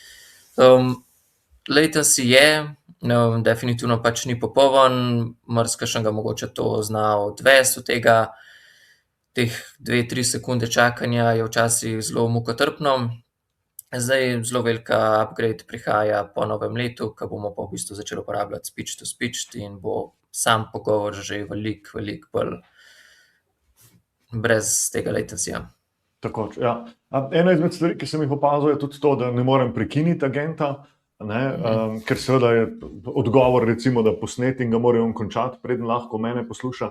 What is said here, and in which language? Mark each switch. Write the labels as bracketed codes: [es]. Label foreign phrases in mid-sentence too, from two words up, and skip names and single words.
[sl] Latency je, definitivno pač ni popoln, marsikšen ga mogoče to zna odvesti od tega. Teh 2-3 sekunde čakanja je včasih zelo mukotrpno. Zdaj zelo velika upgrade prihaja po novem letu, ko bomo pa v bistvu začeli uporabljati [en] speech to speech [sl] in bo sam pogovor že veliko bolj brez tega latencyja. Tako, ja. Ena izmed stvari, ki sem jih opazil, je tudi to, da ne morem prekiniti agenta, ker seveda je odgovor, recimo, da posnet in ga morajo končati, preden lahko mene posluša.